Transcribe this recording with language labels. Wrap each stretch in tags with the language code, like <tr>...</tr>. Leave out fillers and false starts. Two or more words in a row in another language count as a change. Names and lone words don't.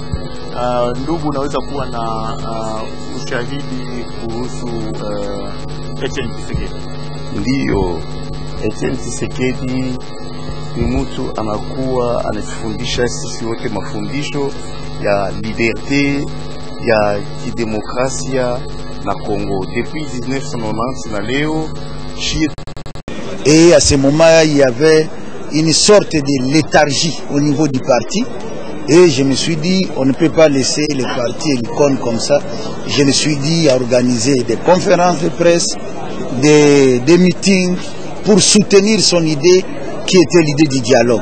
<sw>Ndugu, unaweza kuwa na ushahidi kuhusu Etienne Tshisekedi? Ndiyo, Etienne Tshisekedi ni mtu anakuwa anatufundisha sisi wote mafundisho ya liberte ya kidemokrasia na Congo depuis 1990 na leo.</sw> <fr>Et à ce moment, il y avait une sorte de léthargie au niveau du parti. Et je me suis dit, on ne peut pas laisser le parti et l'icône comme ça. Je me suis dit à organiser des conférences de presse, des meetings pour soutenir son idée qui était l'idée du dialogue.</fr>